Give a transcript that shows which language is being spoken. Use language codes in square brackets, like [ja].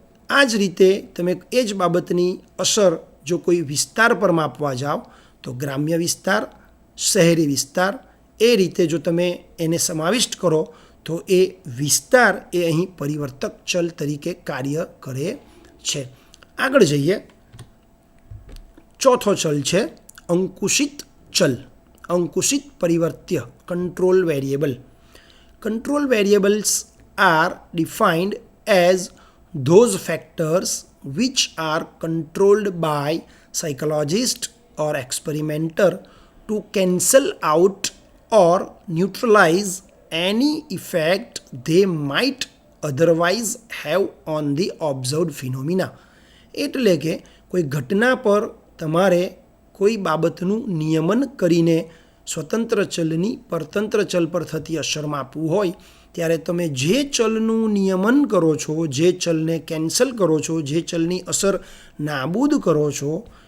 [gu] આ જ રીતે તમે એ જ બાબતની અસર જો કોઈ વિસ્તાર પર માપવા જાઓ તો ગ્રામ્ય વિસ્તાર, શહેરી વિસ્તાર, એ રીતે જો તમે એને સમાવિષ્ટ કરો તો એ વિસ્તાર એ અહીં પરિવર્તક ચલ તરીકે કાર્ય કરે છે. આગળ જઈએ. ચોથો ચલ છે અંકુશિત ચલ, અંકુશિત પરિવર્ત્ય, control variable. [en] Control variables are defined as those factors which are controlled by psychologist or experimenter to cancel out or neutralize any effect they might otherwise have on the observed phenomena. [gu] એટલે કે કોઈ ઘટના પર તમારે કોઈ બાબતનું નિયમન કરીને સ્વતંત્ર ચલની પરતંત્ર ચલ પર થતી અસર માપવું હોય ત્યારે તમે જે ચલનું નિયમન કરો છો, જે ચલને કેન્સલ કરો છો, જે ચલની અસર નાબૂદ કરો છો